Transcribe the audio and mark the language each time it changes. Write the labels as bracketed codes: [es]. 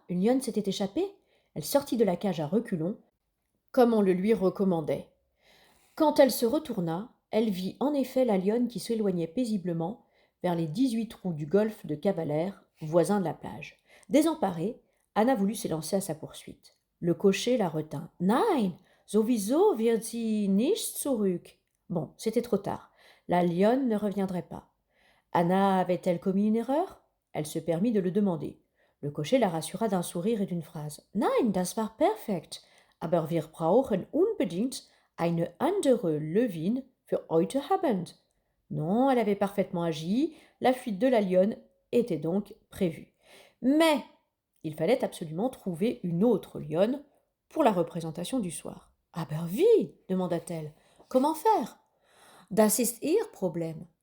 [fr] Une lionne s'était échappée? Elle sortit de la cage à reculons, comme on le lui recommandait. Quand elle se retourna, elle vit en effet la lionne qui s'éloignait paisiblement vers les 18 trous du golfe de Cavalère, voisin de la plage. Désemparée, Anna voulut s'élancer à sa poursuite. Le cocher la retint. [de] Nein, sowieso wird sie nicht zurück. [fr] Bon, c'était trop tard. La lionne ne reviendrait pas. Anna avait-elle commis une erreur? Elle se permit de le demander. Le cocher la rassura d'un sourire et d'une phrase. [de] Nein, das war perfekt, aber wir brauchen unbedingt eine andere Lövin für heute Abend. [fr] Non, elle avait parfaitement agi, la fuite de la lionne était donc prévue. Mais il fallait absolument trouver une autre lionne pour la représentation du soir. [de] Aber wie? [fr] Demanda-t-elle. Comment faire? [de] Das ist ihr Problem.